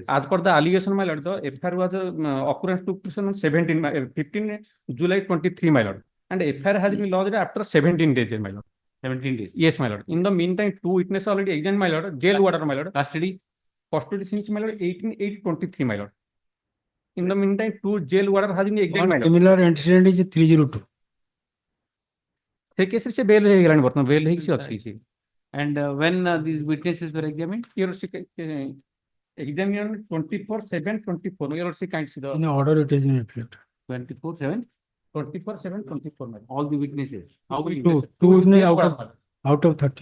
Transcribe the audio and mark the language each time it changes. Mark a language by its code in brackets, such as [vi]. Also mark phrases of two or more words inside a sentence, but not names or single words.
[en] As per the allegation, my lord, the FIR was occurrence took place on 15 July 23, my lord. and FIR has been lodged after 17 days, my lord. 17 days. Yes, my lord. In the meantime, 2 witnesses already examined, my lord. Jail order, my lord. Custody. Custody since, my lord, 18/8/23, my lord. In the meantime, 2 jail order has been examined, my One lord. similar antecedent is 302. [or] ସେ କେସରେ ସେ ବେଲ୍ ହେଇଗଲାଣି ବର୍ତ୍ତମାନ ବେଲ୍ ହେଇକି ସେ ଅଛି ସେ [en] And when these witnesses were examined? Your examiner 24/7/24. Your kind In order it has been reflected. 24/7? 24/7/24. All the witnesses. How many? Two witnesses out of 30.